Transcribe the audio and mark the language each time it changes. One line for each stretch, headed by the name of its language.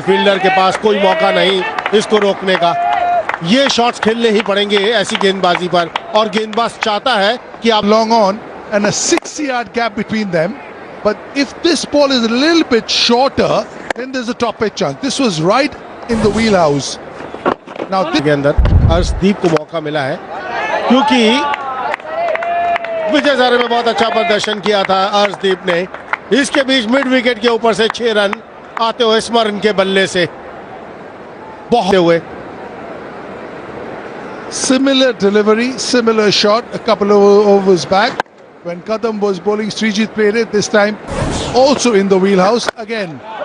Hindi: Fielder के पास कोई मौका नहीं इसको रोकने का। ये शॉट्स खेलने ही पड़ेंगे ऐसी गेंदबाजी पर, और गेंदबाज चाहता है कि आप
English: Long on and a 6-yard gap between them. But if this ball is a little bit shorter, then there's a top edge chance. This was right in the wheelhouse. Now this
Hindi: के अंदर अर्शदीप को मौका मिला है, क्योंकि विजय हजारे में बहुत अच्छा प्रदर्शन किया था अर्शदीप ने। इसके बीच मिड विकेट के ऊपर से 6 रन आते हुए स्मरण के बल्ले से बहुत हुए।
English: similar delivery, similar shot a couple of overs back when Kadam was bowling. Srijit played it this time, also in the wheelhouse again.